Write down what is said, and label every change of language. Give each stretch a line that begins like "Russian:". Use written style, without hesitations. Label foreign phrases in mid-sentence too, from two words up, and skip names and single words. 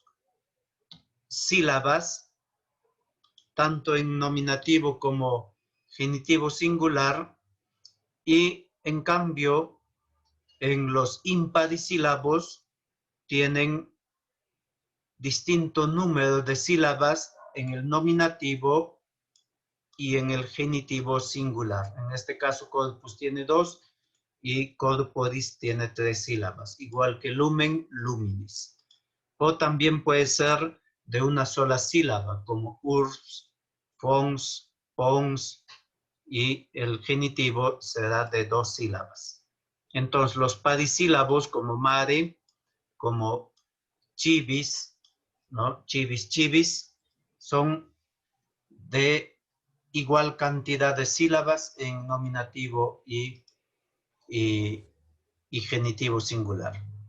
Spanish: sílabas, tanto en nominativo como genitivo singular, y en cambio en los imparisílabos tienen distinto número de sílabas en el nominativo y en el genitivo singular. En este caso, corpus tiene 2 y corporis tiene 3 sílabas, igual que
Latin: lumen, luminis.
Spanish: O también puede ser de una sola sílaba, como
Latin: urbs, fons, pons,
Spanish: y el genitivo será de 2 sílabas. Entonces, los parisílabos como mare, como chivis, ¿no?
Latin: Chivis, chivis, son de igual cantidad de sílabas en nominativo y genitivo singular.